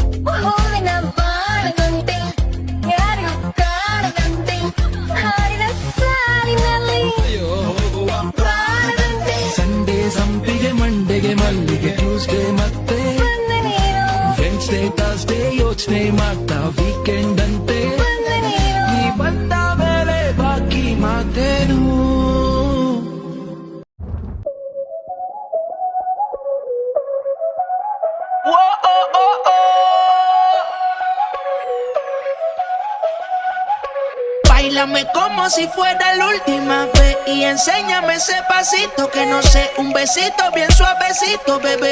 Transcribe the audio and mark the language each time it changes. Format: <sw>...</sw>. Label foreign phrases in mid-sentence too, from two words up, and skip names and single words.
<kn>ಸಂಡೇ ಸಂಪಿಗೆ, ಮಂಡೆಗೆ ಮಲ್ಲಿಗೆ, ಟ್ಯೂಸ್ಡೇ ಮತ್ತೆ</kn> <en>Wednesday Thursday</en> <kn>ಯೋಚನೆ ಮಾಡ್ತಾ ವೀಕೆಂಡ್ ಅಂತೆ. ನೀ ಬಂದ ಮೇಲೆ ಬಾಕಿ ಮಾತೇನು?</kn> <es>Báilame como si fuera la última vez y enséñame ese pasito que no sé, un besito bien suavecito, bebé.</es>